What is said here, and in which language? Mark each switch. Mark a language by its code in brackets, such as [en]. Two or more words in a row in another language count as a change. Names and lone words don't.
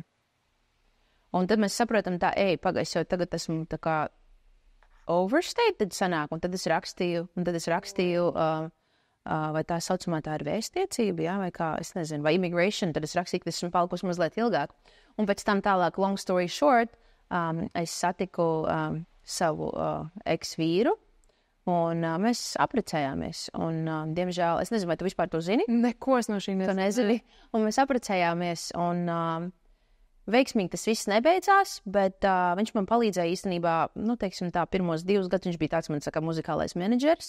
[lv] Un tad mēs saprotam pagaidzi, jau tagad esmu tā kā overstated sanāk, un tad es rakstīju, vai tā saucamā tā ir vēstniecība, jā, vai kā, es nezinu, vai immigration, tad es rakstīju, ka es esmu palikusi mazliet ilgāk. Un pēc tam tālāk, [en] long story short, [lv] es satiku savu ex-vīru, un mēs apprecējāmies. Un, diemžēl, es nezinu, vai tu vispār to zini? Neko es no šī nezinu. Un mēs apprecējāmies, un veiksmīgi tas viss nebeidzās, bet viņš man palīdzēja īstenībā, teiksim tā, pirmos 2 gadus viņš bija tāds, man saka, muzikālais menedžers.